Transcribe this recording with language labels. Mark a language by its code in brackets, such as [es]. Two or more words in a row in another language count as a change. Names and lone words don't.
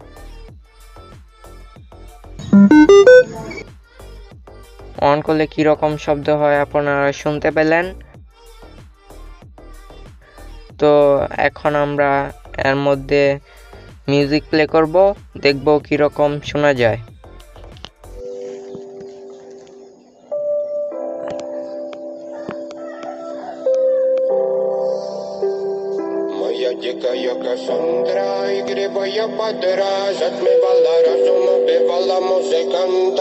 [bn] অন করলে কি রকম শব্দ হয় আপনারা শুনতে পেলেন। তো এখন আমরা এর মধ্যে মিউজিক প্লে করব, দেখব কি রকম শোনা যায়। [ru] Моя дикая Кассандра, игривая подра, затмевала разум, убивала музыканта.